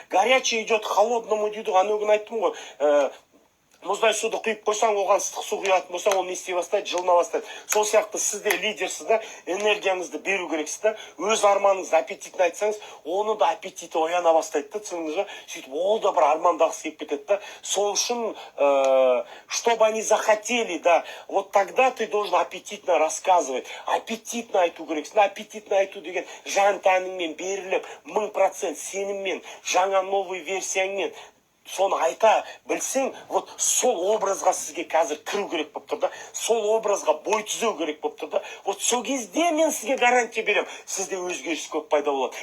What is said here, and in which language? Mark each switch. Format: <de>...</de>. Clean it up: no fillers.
<ru>Горячий идет холодному</ru> <kk>дейді, анығын айттым ғой. Мұздай суды құйып қойсаң, оған ыстық су құятын болсаң, ол не істей бастайды, жылына бастайды. Сол сияқты сізде лидерсіз да, энергияңызды беру керексіз да, өз арманыңызды аппетитін айтсаңыз, оны да аппетиті ояна бастайды да, түсініңіз ба? Сөйтіп ол да бір армандағысы келіп кетеді да. Сол үшін,</kk> <ru>чтобы они захотели, да, вот тогда ты должен аппетитно рассказывать,</ru> <kk>аппетитно айту керексіз. Аппетитно айту деген жан тәніңмен беріліп, 1000% сеніммен, жаңа новый версияңмен соны айта білсең, вот сол образға сізге қазір кіру керек болып тұр да, сол образға бой түзеу керек болып тұр да. Вот сол кезде мен сізге гарантия берем, сізде өзгеріс көп пайда болады.</kk>